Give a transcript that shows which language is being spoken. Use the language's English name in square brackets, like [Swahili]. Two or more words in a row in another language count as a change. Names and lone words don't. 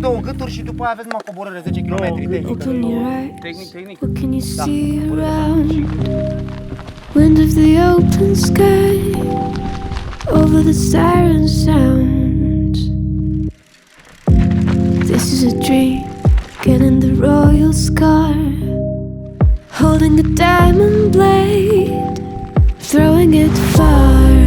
[Romanian] gâturi și după aia aveți numai coborâre 10 km tehnică. [English] Open your eyes. [Romanian] Tehnic. [English] What can you see around? Wind of the open sky over the siren sound. This is a dream, getting the royal scar, holding a diamond blade, throwing it far.